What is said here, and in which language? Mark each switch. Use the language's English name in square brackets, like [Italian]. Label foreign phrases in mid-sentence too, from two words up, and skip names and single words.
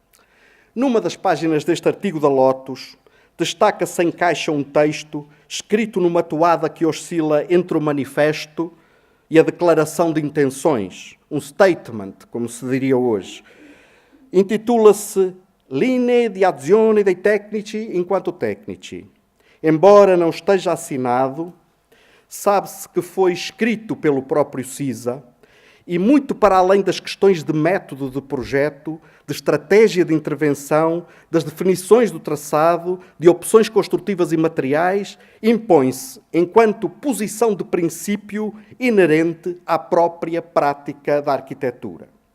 [Portuguese] Numa das páginas deste artigo da Lotus, destaca-se em caixa um texto escrito numa toada que oscila entre o manifesto e a declaração de intenções, um statement, como se diria hoje. Intitula-se Linee di azione dei tecnici enquanto tecnici. Embora não esteja assinado, sabe-se que foi escrito pelo próprio CISA e muito para além das questões de método de projeto, de estratégia de intervenção, das definições do traçado, de opções construtivas e materiais, impõe-se enquanto posição de princípio inerente à própria prática da arquitetura.